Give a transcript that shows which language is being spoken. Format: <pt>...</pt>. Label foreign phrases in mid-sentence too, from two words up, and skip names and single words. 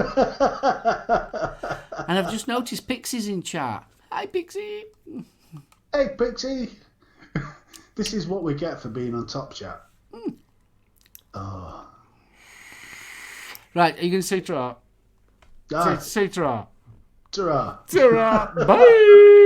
<en>And I've just noticed Pixie's in chat. Hi, Pixie. Hey, Pixie. This is what we get for being on Top Chat. Oh. Right, are you going to say ta-ra? Ah, Say ta-ra. ta-ra. Ta-ra. Bye.</en>